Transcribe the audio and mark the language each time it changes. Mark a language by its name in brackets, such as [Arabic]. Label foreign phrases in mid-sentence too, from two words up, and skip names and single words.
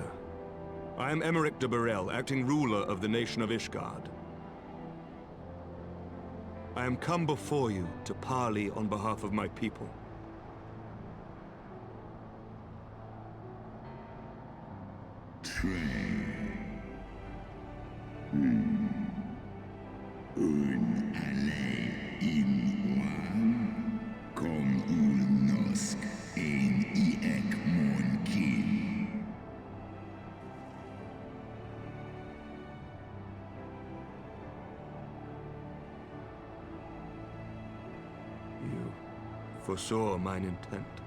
[English] I am Emmerich de Burrell, acting ruler of the nation of Ishgard. I am come before you to parley on behalf of my people. Un alle in one, kom ulnosk ein iek mon kin. You foresaw mine intent.